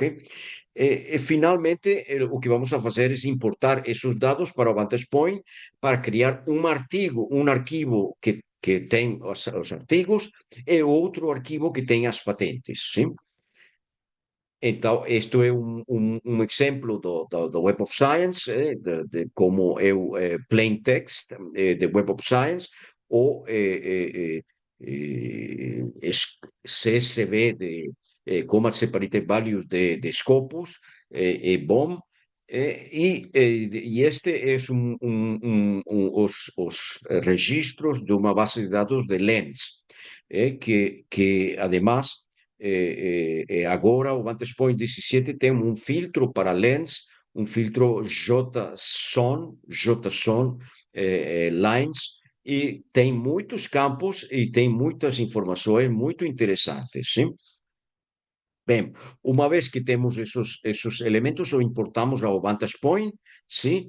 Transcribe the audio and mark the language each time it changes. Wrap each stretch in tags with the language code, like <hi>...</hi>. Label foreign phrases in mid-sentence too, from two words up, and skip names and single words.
<pt>Finalmente, o que vamos a fazer é importar esses dados para o Vantage Point para criar um arquivo que tem os artigos e outro arquivo que tem as patentes, sim? Então, isto é um exemplo do Web of Science, de como é o</pt> <en>plain text</en> <pt>de Web of Science, ou CSV</pt> <en>comma separated values</en> <pt>de Scopus e BOM. E este é os registros de uma base de dados de Lens, que además, agora o Vantage Point 17 tem um filtro para Lens, um filtro JSON Lines, e tem muitos campos e tem muitas informações muito interessantes, sim? Bem, uma vez que temos esses elementos, o importamos ao Vantage Point, sim?</pt>